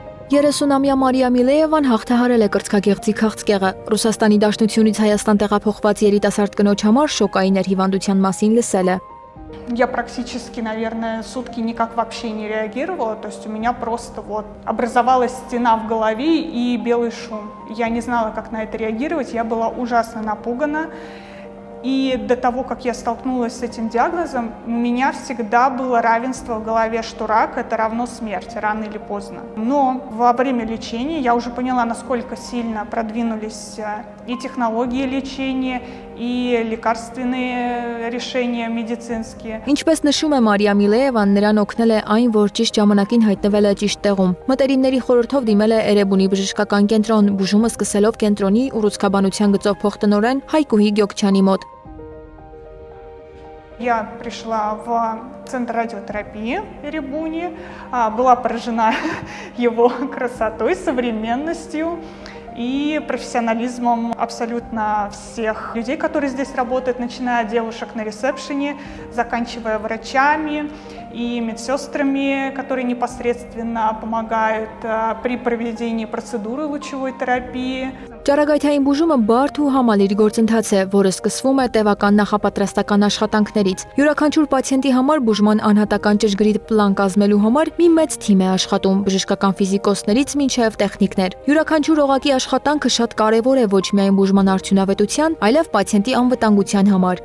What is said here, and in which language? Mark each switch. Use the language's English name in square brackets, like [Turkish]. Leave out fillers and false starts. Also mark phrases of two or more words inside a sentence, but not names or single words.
[Armenian] 30-ամյա Մարիա Միլեևան հաղթահարել է կրծքագեղձի քաղցկեղը։ Ռուսաստանի Դաշնությունից Հայաստան տեղափոխված երիտասարդ կնոջ համար շոկային էր հիվանդության մասին լսելը։ [Russian] Я практически, наверное, сутки никак вообще не реагировала, то есть у меня просто вот образовалась стена в голове и белый шум. Я не знала, как на это реагировать, я была ужасно напугана. И до того, как я столкнулась с этим диагнозом, у меня всегда было равенство в голове, что рак – это равно смерти, рано или поздно. Но во время лечения я уже поняла, насколько сильно продвинулись и технологии лечения, и лекарственные решения медицинские. [Armenian] Ինչպես նշում է Մարիա Միլեևան, նրան օգնել է այն, որ ճիշտ ժամանակին հայտնվել է ճիշտ տեղում։ Մտերիմների խորհրդով դիմել է Էրեբունի բժշկական կենտրոն, բուժումը սկսելով կենտրոնի ուռուցքաբանության գծով փոխտնօրեն Հայկուհի Գյոկչյանի մոտ։ [Russian] Я пришла в центр радиотерапии Эребуни, была поражена его красотой, современностью и профессионализмом абсолютно всех людей, которые здесь работают, начиная от девушек на ресепшене, заканчивая врачами и медсестрами, которые непосредственно помогают при проведении процедуры лучевой терапии. [Armenian] Ճառագայթային բուժումը բարդ ու համալիր գործընթաց է, որը սկսվում է տևական նախապատրաստական աշխատանքներից։ Յուրաքանչյուր պացիենտի համար բուժման անհատական ճշգրիտ պլան կազմելու համար մի մեծ թիմ է աշխատում, բժշկական ֆիզիկոսներից մինչև տեխնիկներ։ Յուրաքանչյուր օղակի աշխատանքը շատ կարևոր է ոչ միայն բուժման արդյունավետության, այլև պացիենտի անվտանգության համար։